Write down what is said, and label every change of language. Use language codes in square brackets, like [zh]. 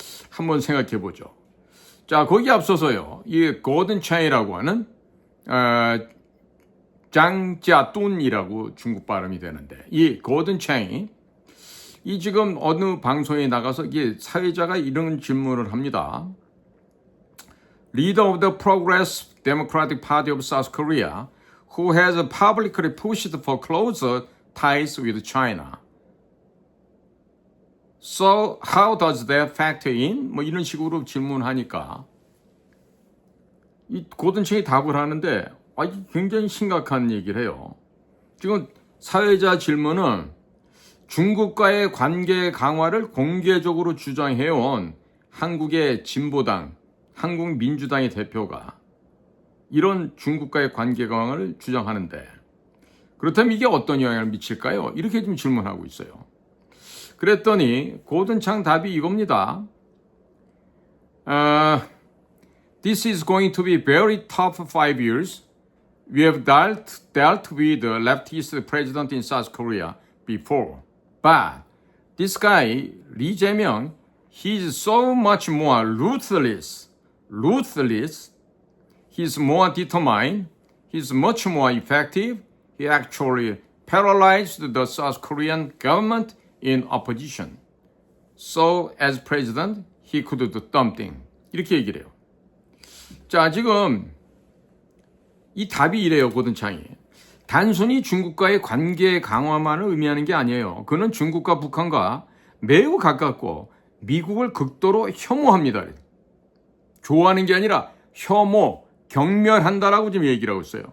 [ko] 한번 생각해 보죠. 자, 거기에 앞서서요. 이 고든 차이라고 하는 장자뚠이라고 중국 발음이 되는데 이 고든 차이 이 지금 어느 방송에 나가서 이게 사회자가 이런 질문을 합니다. [en] Leader of the Progressive Democratic Party of South Korea, who has publicly pushed for closer ties with China. So how does that factor in? [ko] 이런 식으로 질문하니까 이 고든층이 답을 하는데 굉장히 심각한 얘기를 해요. 지금 사회자 질문은 중국과의 관계 강화를 공개적으로 주장해온 한국의 진보당, 한국민주당의 대표가 이런 중국과의 관계 강화를 주장하는데 그렇다면 이게 어떤 영향을 미칠까요? 이렇게 좀 질문하고 있어요. 그랬더니 고든창 답이 이겁니다. [en] This is going to be very tough 5 years. We have dealt with the leftist president in South Korea before. But this guy, Lee Jae-myung, he's so much more ruthless. He's more determined. He's much more effective. He actually paralyzed the South Korean government in opposition. So as president, he could do something. [ko] 이렇게 얘기를 해요. 자, 지금 이 답이 이래요, 고든창이. 단순히 중국과의 관계 강화만을 의미하는 게 아니에요. 그는 중국과 북한과 매우 가깝고 미국을 극도로 혐오합니다. 좋아하는 게 아니라 혐오, 경멸한다라고 지금 얘기를 하고 있어요.